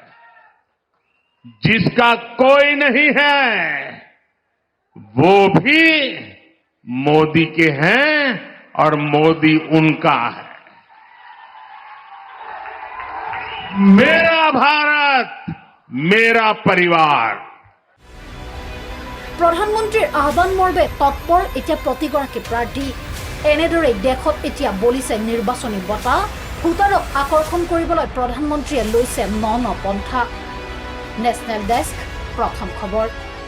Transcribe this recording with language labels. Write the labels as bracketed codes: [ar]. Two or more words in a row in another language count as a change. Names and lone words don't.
[hi] जिसका कोई नहीं है वो भी मोदी के हैं और मोदी उनका है मेरा भारत मेरा परिवार [as] প্ৰধানমন্ত্ৰীৰ আহ্বান মৰ্মে তৎপৰ এতিয়া প্ৰতিগৰাকী প্ৰাৰ্থী এনেদৰে দেশত এতিয়া বলিছে নিৰ্বাচনী বঁটা ভোটাৰক আকৰ্ষণ কৰিবলৈ প্ৰধানমন্ত্ৰীয়ে লৈছে ন পন্থা নেশ্যনেল ডেস্ক প্ৰথম খবৰ